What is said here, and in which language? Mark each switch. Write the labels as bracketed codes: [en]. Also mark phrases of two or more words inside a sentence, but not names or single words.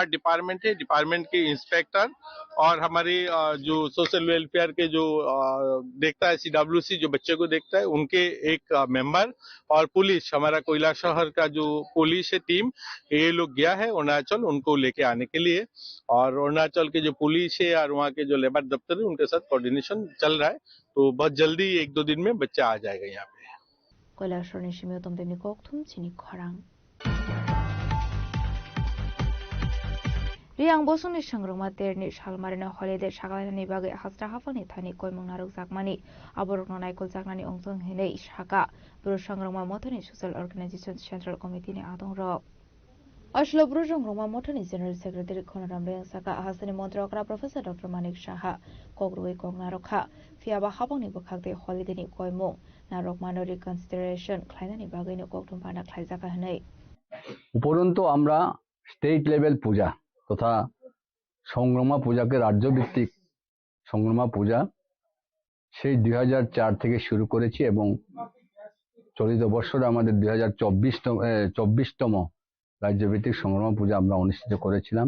[hi] डिपार्टमेंट है डिपार्टमेंट के इंस्पेक्टर और हमारे जो [en] social welfare [hi] के जो देखता है सीडब्ल्यूसी जो बच्चे को देखता है उनके एक मेंबर और पुलिस हमारा कैलाशहर का जो पुलिस है टीम ये लोग गया है अरुणाचल उनको लेके आने के लिए और अरुणाचल के जो पुलिस है और वहाँ के जो लेबर दफ्तर है उनके साथ कोऑर्डिनेशन चल रहा है तो बहुत जल्दी 1-2 दिन में बच्चा आ जाएगा यहाँ पे [trp] कैलाशहर निशिमियो तुम कोकथुम चिनी खरांग Riang bosungni sangrungma terni salmarina holiday sagalani bagai hasra hafani thani koimung naruk zakmani aborokno naikol zaknani ongtong hinei saka bro sangrungma mothani [en] social organization central committee [trp] ni adongrok Ashlo bro sangrungma mothani [en] general secretary [trp] Khonaram Reng saka hasani montrokra [en] professor Dr. [trp] Manik Shaha kogrui kongnarokha fiaba habangni bukhakte holiday ni koimung narok mano reconsideration khlainani bagai ni koktum pana khlaijaka hinei [bn] উপরন্তু আমরা [en] state level [bn] পূজা তথা সংগ্রামা পূজাকে রাজ্যভিত্তিক সংগ্রামা পূজা সেই 2004 থেকে শুরু করেছি এবং চলিত বছর আমাদের 2024তম রাজ্যভিত্তিক সংগ্রামা পূজা আমরা অনুষ্ঠিত করেছিলাম।